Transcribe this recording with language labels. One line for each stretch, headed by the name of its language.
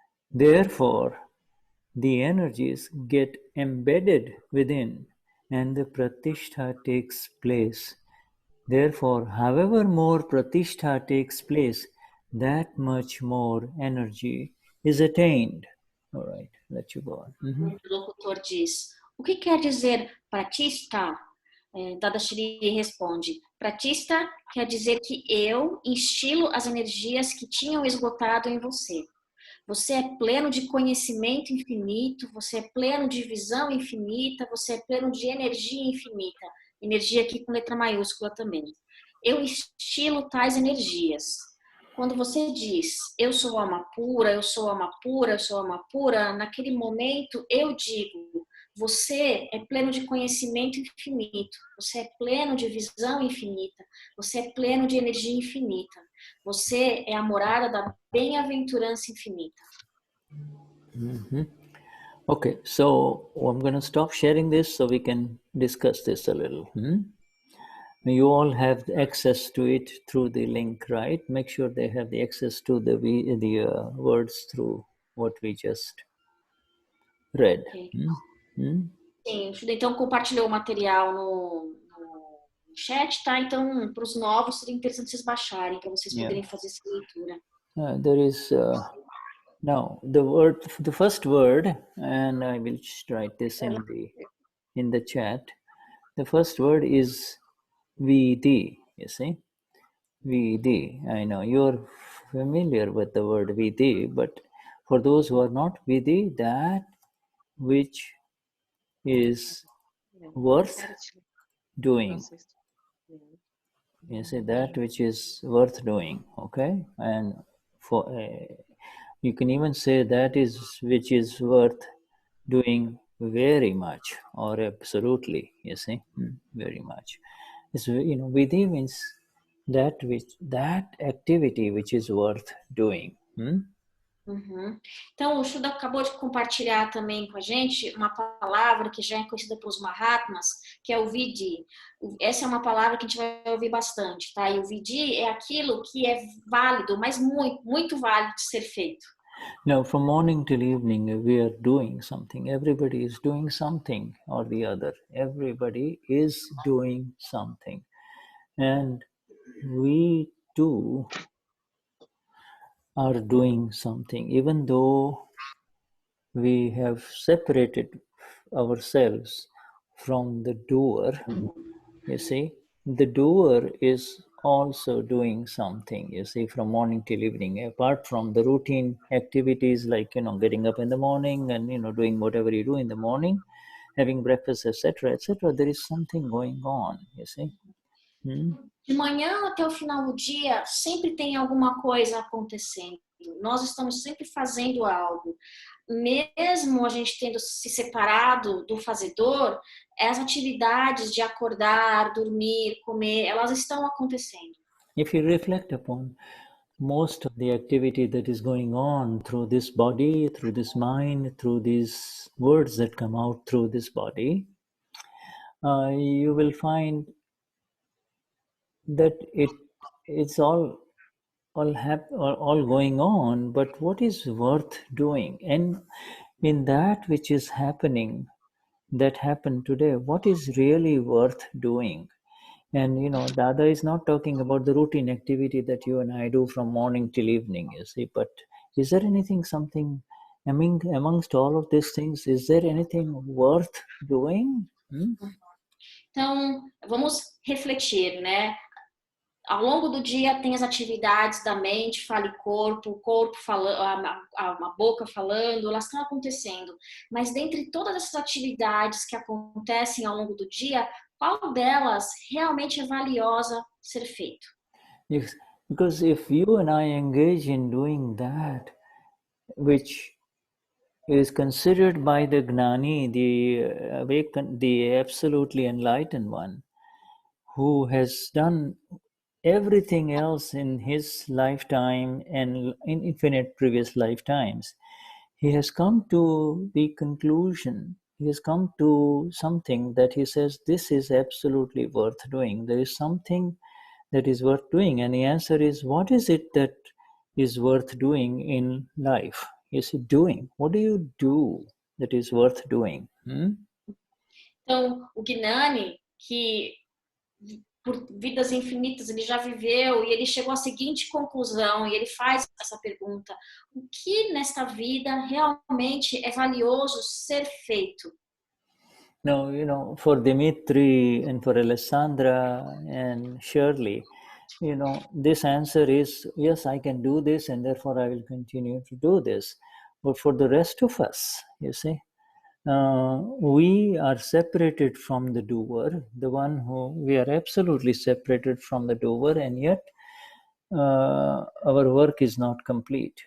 English: Therefore, the energies get embedded within and the pratishtha takes place. Therefore, however more pratishtha takes place, that much more energy is attained. All right, let you go on.
Portuguese: O interlocutor diz, o que quer dizer pratishtha? Dadashri responde, pratishtha quer dizer que eu instilo as energias que tinham esgotado em você. Você é pleno de conhecimento infinito, você é pleno de visão infinita, você é pleno de energia infinita. Energia aqui com letra maiúscula também. Eu instilo tais energias. Quando você diz, eu sou alma pura, eu sou alma pura, eu sou alma pura, naquele momento eu digo, você é pleno de conhecimento infinito, você é pleno de visão infinita, você é pleno de energia infinita. Você é a morada da bem-aventurança infinita.
English: Okay, so I'm going to stop sharing this so we can discuss this a little. You all have access to it through the link, right? Make sure they have the access to the words through what we just read.
Portuguese: Okay. Sim, o Shuddha então compartilhou o material no chat, tá? Então, para os novos, seria interessante vocês baixarem, para vocês poderem fazer essa leitura.
English: There is now the first word, and I will write this in the chat. The first word is Vidhi, you see? Vidhi. I know you're familiar with the word Vidhi, but for those who are not, Vidhi, that which is worth doing. You see, that which is worth doing, okay? And for you can even say that is which is worth doing very much or absolutely, you see, very much. It's, Vidhi means that activity which is worth doing.
Portuguese: Então, o Shuddha acabou de compartilhar também com a gente uma palavra que já é conhecida pelos Mahatmas, que é o Vidhi. Essa é uma palavra que a gente vai ouvir bastante, tá? E o Vidhi é aquilo que é válido, mas muito, muito válido de ser feito.
English: Now, from morning till evening, we are doing something. Everybody is doing something or the other. Everybody is doing something. And we too are doing something, even though we have separated ourselves from the doer. You see, the doer is also doing something, you see, from morning till evening, apart from the routine activities like, getting up in the morning and, doing whatever you do in the morning, having breakfast, etc., etc., there is something going on, you see.
Portuguese: De manhã até o final do dia, sempre tem alguma coisa acontecendo. Nós estamos sempre fazendo algo. Mesmo a gente tendo se separado do fazedor, as atividades de acordar, dormir, comer, elas estão acontecendo.
English: If you reflect upon most of the activity that is going on through this body, through this mind, through these words that come out through this body, you will find that it's all going on, but what is worth doing? And in that which is happening, that happened today, what is really worth doing? And Dada is not talking about the routine activity that you and I do from morning till evening, you see, but is there something amongst all of these things, is there anything worth doing?
Portuguese: Então, vamos refletir, né? Ao longo do dia tem as atividades da mente, fala e corpo, o corpo falando, a boca falando, elas estão acontecendo. Mas dentre todas essas atividades que acontecem ao longo do dia, qual delas realmente é valiosa ser feito?
English: Yes, because if you and I engage in doing that, which is considered by the Gnani, the awakened, the absolutely enlightened one, who has done everything else in his lifetime and in infinite previous lifetimes, he has come to the conclusion, he has come to something that he says, this is absolutely worth doing. There is something that is worth doing. And the answer is, what is it that is worth doing in life? Is it doing? What do you do that is worth doing?
Portuguese: Então, o Gnani, que por vidas infinitas ele já viveu e ele chegou à seguinte conclusão e ele faz essa pergunta: o que nesta vida realmente é valioso ser feito?
English: No, for Dimitri and for Alessandra and Shirley, this answer is, yes, I can do this and therefore I will continue to do this. But for the rest of us, you see, we are separated from the doer, we are absolutely separated from the doer, and yet our work is not complete.